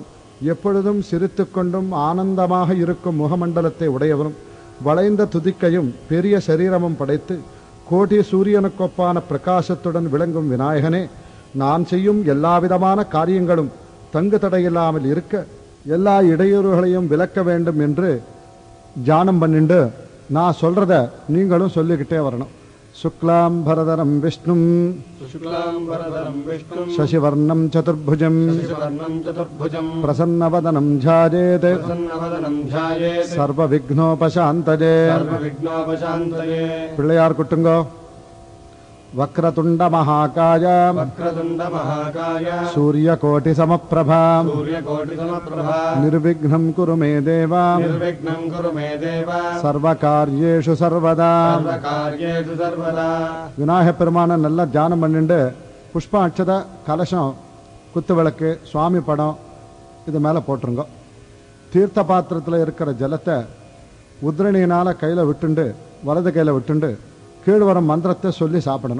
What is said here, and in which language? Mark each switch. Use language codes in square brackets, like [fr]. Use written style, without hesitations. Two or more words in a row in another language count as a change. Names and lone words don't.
[ta] எப்பொழுதும் சிரித்து கொண்டும் ஆனந்தமாக இருக்கும் முகமண்டலத்தை உடையவரும் வளைந்த துதிக்கையும் பெரிய சரீரமும் படைத்து கோடி சூரியனுக்கொப்பான பிரகாசத்துடன் விளங்கும் விநாயகனே, நான் செய்யும் எல்லாவிதமான காரியங்களும் தங்கு தடையில்லாமல் இருக்க எல்லா இடையூறுகளையும் விலக்க வேண்டும் என்று தியானம் பண்ணிண்டு நான் சொல்றத நீங்களும் சொல்லிக்கிட்டே வரணும். [sa] शुक्लांबरधरं विष्णुं शशिवर्णं चतुर्भुजं प्रसन्नवदनं ध्यायेत् सर्वविघ्नोपशान्तये. [ta] பிள்ளையார் குட்டுங்கோ. [sa] वक्रतुंड महाकाय सूर्यकोटि समप्रभा निर्विघ्नं कुरु मे देव सर्वकार्येषु सर्वदा [ta] விநாயக பெருமான நல்லா தியானம் பண்ணிட்டு புஷ்ப அட்சத கலசம் குத்து விளக்கு சுவாமி படம் இது மேலே போட்டுருங்க. தீர்த்த பாத்திரத்தில் இருக்கிற ஜலத்தை உத்ரணியினால கையில் விட்டுண்டு வலது கையில் விட்டுண்டு கீழ்வரம் மந்திரத்தை சொல்லி சாப்பிடணும்.